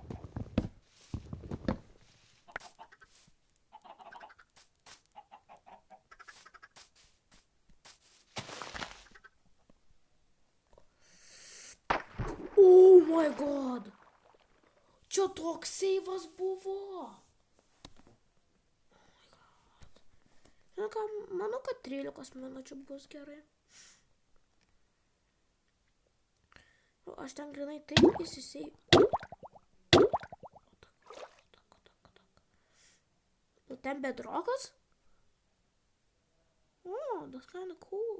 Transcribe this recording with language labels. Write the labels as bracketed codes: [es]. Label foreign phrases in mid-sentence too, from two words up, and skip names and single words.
[en] Oh my god! [lt] Čia toks seivas buvo! Žinau ką, manau, kad 13 minučių bus gerai. Aš ten grinai taip įsisėjau. Ten bedrokas? [en] Oh, that's kinda cool.